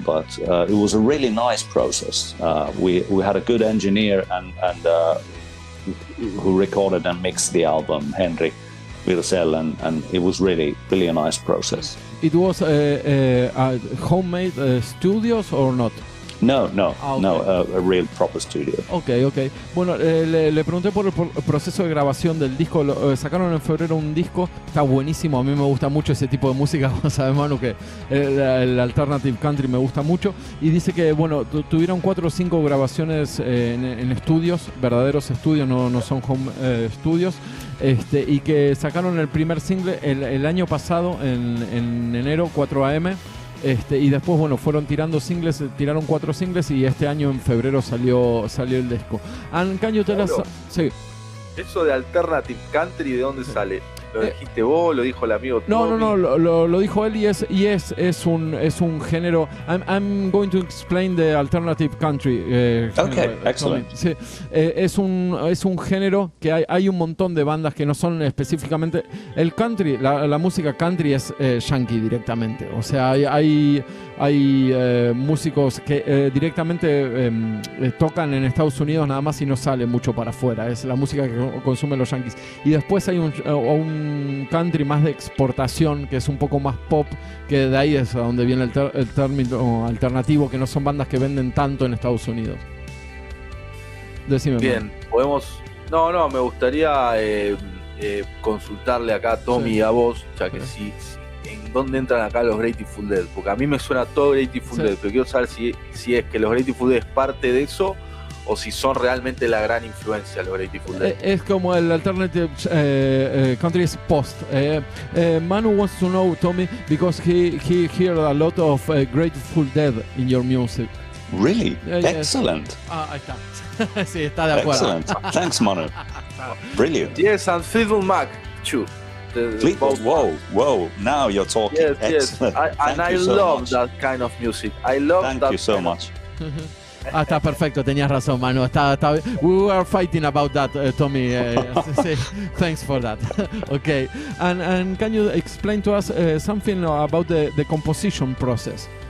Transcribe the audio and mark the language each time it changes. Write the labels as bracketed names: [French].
[English] But it was a really nice process. We had a good engineer and who recorded and mixed the album, Henry Wirsell, and it was really a nice process. It was homemade studios or not? No, okay. no, a real proper studio. Ok. [Spanish] Bueno, le pregunté por el proceso de grabación del disco. Sacaron en febrero un disco, está buenísimo. A mí me gusta mucho ese tipo de música. Sabes, Manu, que el alternative country me gusta mucho. Y dice que, bueno, tuvieron 4 o 5 grabaciones en estudios, verdaderos estudios, no son home studios. Y que sacaron el primer single el año pasado, en enero, 4 AM. Y después, bueno, fueron tirando singles, tiraron 4 singles, y este año en febrero salió el disco. [English] And can you tell us... [Spanish] Sí. Eso de alternative country, ¿de dónde sale? ¿Lo dijiste vos? ¿Lo dijo el amigo Tommy? No, lo dijo él, y es un género. [English] I'm going to explain the alternative country. Okay, excellent. [Spanish] Sí, es un género que hay un montón de bandas que no son específicamente el country. La música country es yankee directamente. O sea, hay músicos que directamente tocan en Estados Unidos nada más y no sale mucho para afuera. Es la música que consumen los yankees. Y después hay un country más de exportación, que es un poco más pop, que de ahí es a donde viene el término alternativo, que no son bandas que venden tanto en Estados Unidos. Decime. Bien, podemos... No, me gustaría consultarle acá a Tommy y a vos, ya que sí. ¿En dónde entran acá los Grateful Dead? Porque a mí me suena todo Grateful Dead, pero quiero saber si es que los Grateful Dead es parte de eso, o si son realmente la gran influencia los Grateful Dead. Es como el [English] alternative country is post. Manu wants to know, Tommy, because he heard a lot of Grateful Dead in your music. Really? Excellent. [Spanish] Ahí está. Sí, está de acuerdo. [English] Excellent. Thanks, Manu. Brilliant. Yes, and Fleetwood Mac, too. Whoa, now you're talking. Yes. I love that kind of music. Thank you so much. [Spanish] Está perfecto, tenías razón, Manu. [English] We were fighting about that, Tommy. Thanks for that. Okay. And can you explain to us something about the composition process?